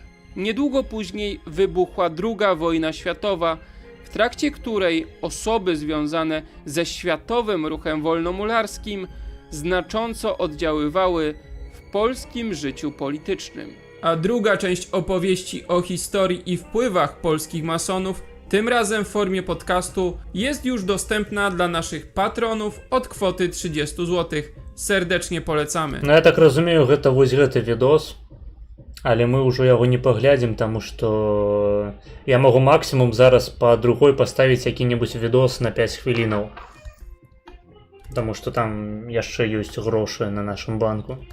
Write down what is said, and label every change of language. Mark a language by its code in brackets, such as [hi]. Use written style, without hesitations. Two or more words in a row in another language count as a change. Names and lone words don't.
[pl] Niedługo później wybuchła II wojna światowa, w trakcie której osoby związane ze światowym ruchem wolnomularskim znacząco oddziaływały w polskim życiu politycznym. A druga część opowieści o historii i wpływach polskich masonów, tym razem w formie podcastu, jest już dostępna dla naszych patronów od kwoty 30 zł. Serdecznie polecamy. [be] Ну, я так разумею, гэта вось гэты відос, але мы ўжо яго не паглядзім, таму што я магу максімум зараз па другой паставіць які-небудзь відос на 5 хвілінаў. Таму што там яшчэ ёсць грошы на нашым банку.